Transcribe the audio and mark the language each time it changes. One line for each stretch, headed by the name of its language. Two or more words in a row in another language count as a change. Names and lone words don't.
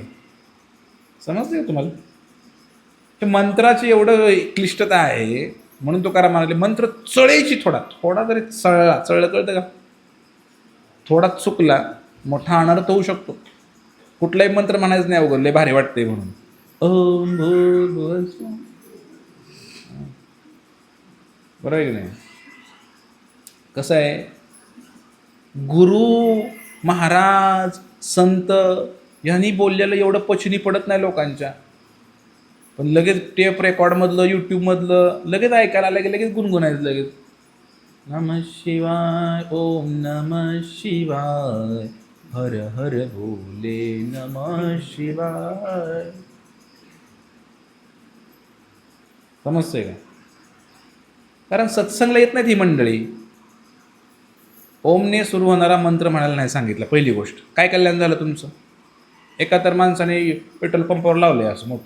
Marathi: समजते का तुम्हाला? ते मंत्राची एवढं क्लिष्टता आहे. म्हणून तो करा म्हणाले, मंत्र चळेची थोडा जरी चळलं कळतं का, थोडा चुकला मोठा अनर्थ होऊ शकतो. कुठलाही मंत्र म्हणायचं नाही अवघड, लय भारी वाटते म्हणून.
Sanskrit: ओम भूर्भुवः स्वः.
Marathi: बरोबर आहे की नाही? कसं आहे, गुरु महाराज संत यांनी बोललेलं एवढं पचनी पडत नाही लोकांच्या. पण लगेच टेप रेकॉर्डमधलं, यूट्यूबमधलं लगेच ऐकायला लगेच गुणगुणायचं लगेच.
Sanskrit: नमः शिवाय, ओम नमः शिवाय, हर हर भोले नमः शिवाय.
Marathi: समजतंय का? कारण सत्संगला येत नाहीत ही मंडळी. ओमने सुरू होणारा मंत्र म्हणायला नाही सांगितलं. पहिली गोष्ट, काय कल्याण झालं तुमचं? एका तर माणसाने पेट्रोल पंपावर लावले असं मोठं.